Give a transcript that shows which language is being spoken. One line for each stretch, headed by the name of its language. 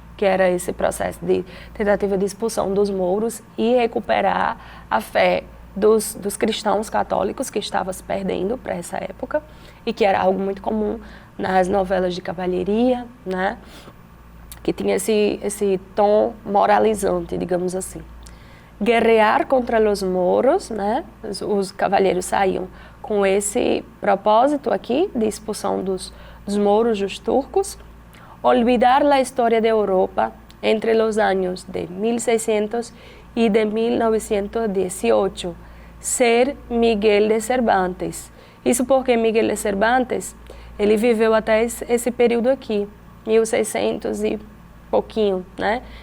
Portuguese: Que era esse processo de tentativa de expulsão dos mouros e recuperar a fé dos cristãos católicos que estavam se perdendo para essa época e que era algo muito comum nas novelas de cavalheria, né? Que tinha esse tom moralizante, digamos assim. Guerrear contra os mouros, né? Os cavalheiros saíam com esse propósito aqui de expulsão dos mouros, dos turcos.
Spanish: Olvidar la historia de Europa entre los años de 1600 y de 1918. Ser Miguel de Cervantes.
Portuguese: Isso porque Miguel de Cervantes, ele viveu até esse período aqui, 1600 e pouquinho, né?